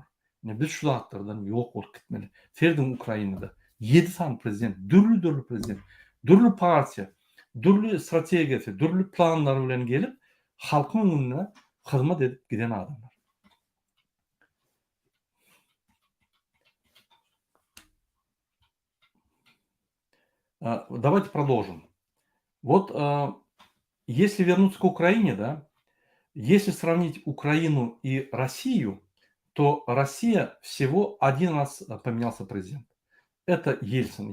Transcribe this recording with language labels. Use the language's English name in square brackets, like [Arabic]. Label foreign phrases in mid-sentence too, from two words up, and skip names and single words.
[Turkmen] Biz şu zatlardan ýok bolup gitmeli. Serdin Ukrainada 7 tane prezident, dürlü prezident, dürlü partiýa, dürlü strategiýasy, dürlü planlary bilen gelip halkyň öňüne hyzmat edip giden adamlar. [Russian] Давайте продолжим. Вот если вернуться к Украине, да, если сравнить Украину и Россию, то Россия всего один раз поменялся президент. Это Ельцин.